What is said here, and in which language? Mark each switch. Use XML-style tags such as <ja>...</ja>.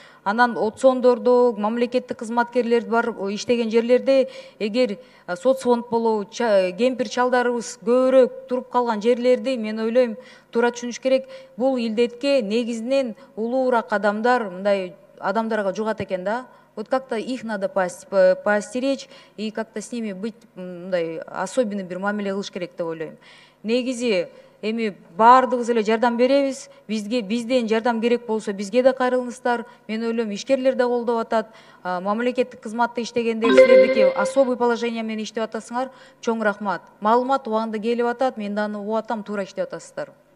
<ky>Анан соцфондордо мамлекеттик кызматкерлер бар иштеген жерлерде эгер соцфонд болобу, кемпир чалдарыбыз көбүрөөк туруп калган жерлерди мен ойлойм туура түшүнүш керек. Бул илдетке негизинен улуураак адамдар мындай адамдарга жугат экен да.</ky> <ru>Вот как-то их надо поостеречь и как-то с ними быть</ru> <ky>мындай особенный бир мамиле кылыш керек деп ойлойм. Негизи эми баардыгыбыз эле жардам беребиз. Бизден жардам керек болсо бизге да кайрылыңыздар. Мен ойлойм, ишкерлер да колдоп атат. Мамлекеттик кызматта иштегендер силердики особый положение менен иштеп атасыңар. Чоң рахмат. Маалымат убагында келип атат. Мен да аны угуп атам, туура иштеп атасыздар.</ky>